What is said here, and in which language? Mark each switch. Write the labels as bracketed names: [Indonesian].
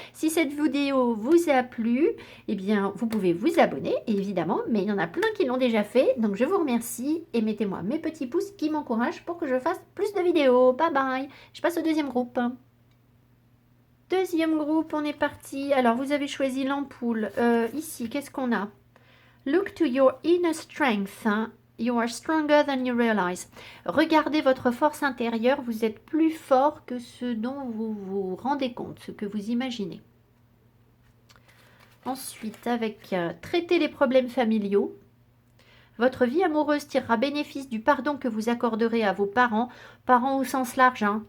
[French] Si cette vidéo vous a plu, eh bien, vous pouvez vous abonner, évidemment, mais il y en a plein qui l'ont déjà fait, donc je vous remercie et mettez-moi mes petits pouces qui m'encouragent pour que je fasse plus de vidéos. Bye bye. Je passe au deuxième groupe. Deuxième groupe, on est parti. Alors, vous avez choisi l'ampoule. Ici, qu'est-ce qu'on a? [English] Look to your inner strength. Hein. You are stronger than you realize. [French] Regardez votre force intérieure. Vous êtes plus fort que ce dont vous vous rendez compte, ce que vous imaginez. Ensuite, avec traiter les problèmes familiaux. Votre vie amoureuse tirera bénéfice du pardon que vous accorderez à vos parents. Parents au sens large. Hein.